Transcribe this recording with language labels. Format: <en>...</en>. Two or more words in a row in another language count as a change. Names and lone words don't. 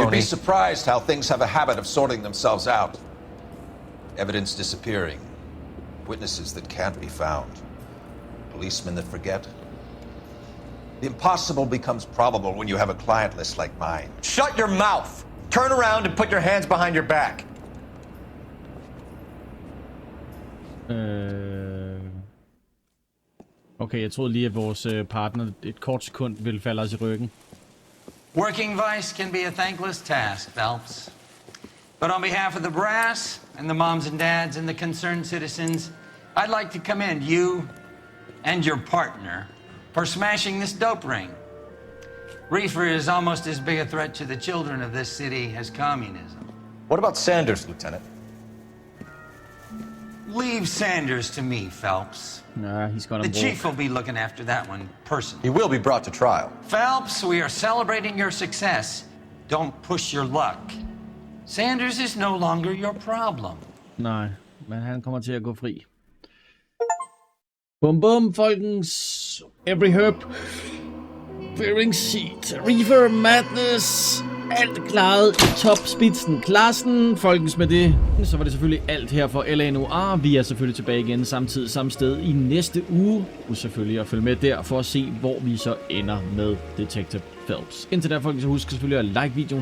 <en>You'd be surprised how things have a habit of sorting themselves out. Evidence disappearing. Witnesses that can't be found. Policemen that forget. The impossible becomes probable when you have a client list like mine. Shut your mouth! Turn around and put your hands behind your back.</en> <da>Okay, jeg troede lige, at vores partner et kort sekund ville falde os i ryggen.</da> <en>Working vice can be a thankless task, Phelps. But on behalf of the brass and the moms and dads and the concerned citizens, I'd like to commend you and your partner for smashing this dope ring. Reefer is almost as big a threat to the children of this city as communism. What about Sanders, Lieutenant? Leave Sanders to me, Phelps. Nah, he's got The him chief will be looking after that one personally. He will be brought to trial. Phelps, we are celebrating your success. Don't push your luck. Sanders is no longer your problem.</en> <da>Nej, men han kommer til at gå fri. Bum bum, folkens.</da> <en>Every herb bearing seed. Reefer Madness.</en> <da>Alt klaret i topspidsen-klassen. Folkens, med det, så var det selvfølgelig alt her for L.A. Noire. Vi er selvfølgelig tilbage igen samtidig samme sted i næste uge. Husk selvfølgelig at følge med der for at se, hvor vi så ender med Detective Phelps. Indtil der, folkens, så husk selvfølgelig at like videoen.</da>